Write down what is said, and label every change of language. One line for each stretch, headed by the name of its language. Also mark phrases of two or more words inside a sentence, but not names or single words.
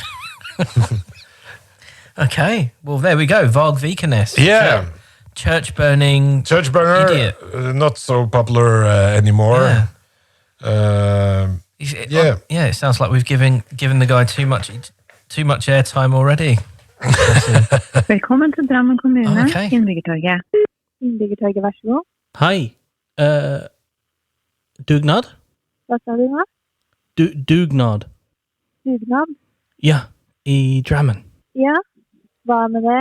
English: Okay, well there we go. Vikenes. Yeah. Church burning. Church burner. Idiot. Not so popular anymore. It sounds like we've given the guy too much airtime already.
Norwegian: Velkommen til Drammen kommune,
English: Okay.
Norwegian: Innbyggertorget. Innbyggertorget, vær så god. Hei. Dugnad? Hva sa du nå? Dugnad. Dugnad? Ja, i Drammen. Ja, hva med det?